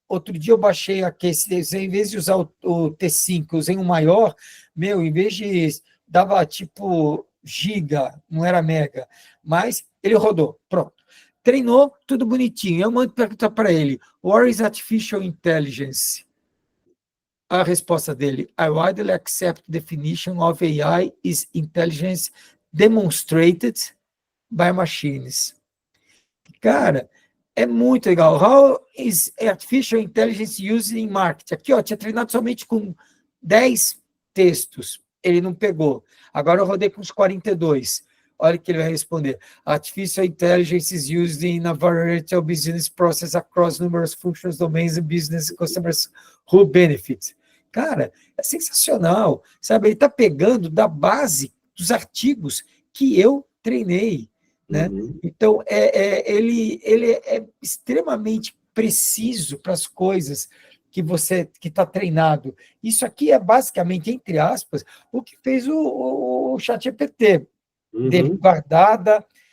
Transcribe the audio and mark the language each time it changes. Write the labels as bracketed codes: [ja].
[pt] outro dia eu baixei aqui esse desenho, em vez de usar o T5, eu usei um maior, em vez de dava tipo giga, não era mega, mas ele rodou, pronto. Treinou, tudo bonitinho. Eu mando perguntar para ele, [en] what is artificial intelligence? [pt] A resposta dele, [en] I widely accept definition of AI is intelligence demonstrated by machines. [pt] Cara, é muito legal. [en] How is artificial intelligence used in marketing? [pt] Aqui, ó, tinha treinado somente com 10 textos. Ele não pegou. Agora eu rodei com os 42. Olha o que ele vai responder. [en] Artificial intelligence is used in a variety of business process across numerous functions, domains and business customers who benefit. [pt] Cara, é sensacional. Sabe, ele está pegando da base dos artigos que eu treinei. Né? Uhum. Então, ele é extremamente preciso para as coisas que você que está treinado. Isso aqui é basicamente, entre aspas, o que fez o ChatGPT, dele guardada